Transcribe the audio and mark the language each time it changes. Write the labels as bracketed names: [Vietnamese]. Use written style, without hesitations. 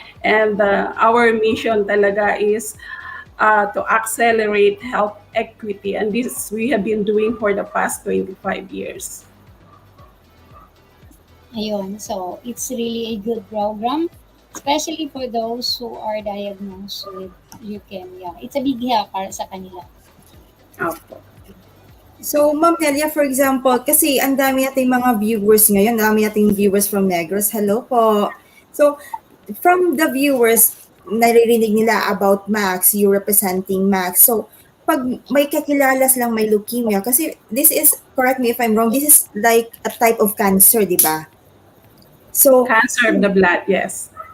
[English] And our mission talaga is to accelerate health equity, and this we have been doing for the past 25 years. [Filipino] Ayun. [English] So, it's really a good program, especially for those who are diagnosed with leukemia. It's a big help [Filipino] para sa kanila. Opo. So, Ma'am Nelia, for example, kasi ang dami nating mga viewers ngayon, ang dami nating viewers from Negros. Hello po. [English] So, from the viewers, [Filipino] naririnig nila [English] about Max, you representing Max. So, [Filipino] pag may kakilala silang may leukemia, kasi [English] this is, correct me if I'm wrong, this is like a type of cancer, di ba? So, Cancer of the blood, yes.